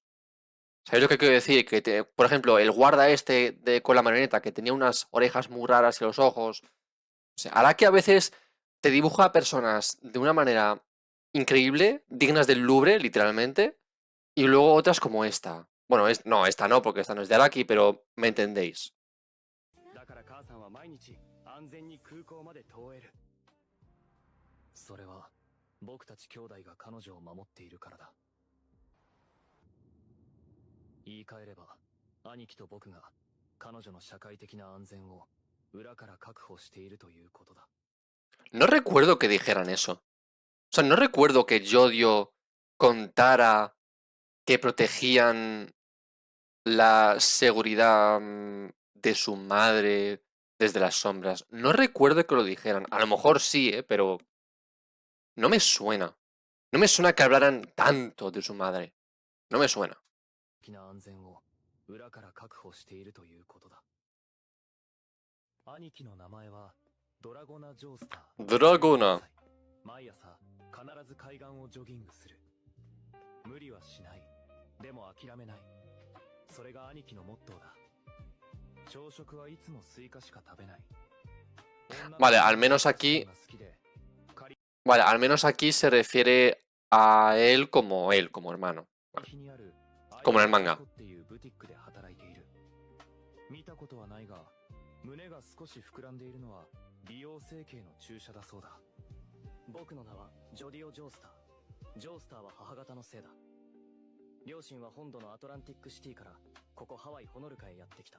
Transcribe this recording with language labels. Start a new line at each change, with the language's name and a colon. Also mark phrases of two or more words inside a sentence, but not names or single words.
Spanish: ¿Sabéis lo que quiero decir? Que, por ejemplo, el guarda este con la marioneta que tenía unas orejas muy raras y los ojos. O sea, Araki a veces te dibuja a personas de una manera increíble, dignas del Louvre, literalmente, y luego otras como esta. Bueno, no, esta no, porque esta no es de Araki, pero me entendéis.
Japanese: だから母さんは毎日安全に空港まで通えるそれは僕たち兄弟が彼女を守っているからだ言い換えれば兄貴と僕が彼女の社会的な安全を裏から確保しているということだ
Spanish: No recuerdo que dijeran eso. O sea, no recuerdo que Yodio contara que protegían la seguridad de su madre desde las sombras. No recuerdo que lo dijeran. A lo mejor sí, pero no me suena. No me suena que hablaran tanto de su madre. No me suena.
Japanese: 的な安全を裏から確保しているということだ。兄貴の名前はドラゴナ・ジョースター。ドラゴナ。毎朝必ず海岸をジョギングする。無理はしない。でも諦めない。それが兄貴のモットーだ。朝食はいつもスイカしか食べない。
Spanish: Vale, al menos aquí. Vale, al menos aquí se refiere a él, como hermano. Vale. Como en el manga.
Japanese: 見たことはないが、胸が少し膨らんでいるのは美容整形の注射だそうだ。僕の名はジョディオ・ジョースター。ジョースターは母方の姓だ。両親は本土のアトランティックシティからここハワイホノルカへやってきた。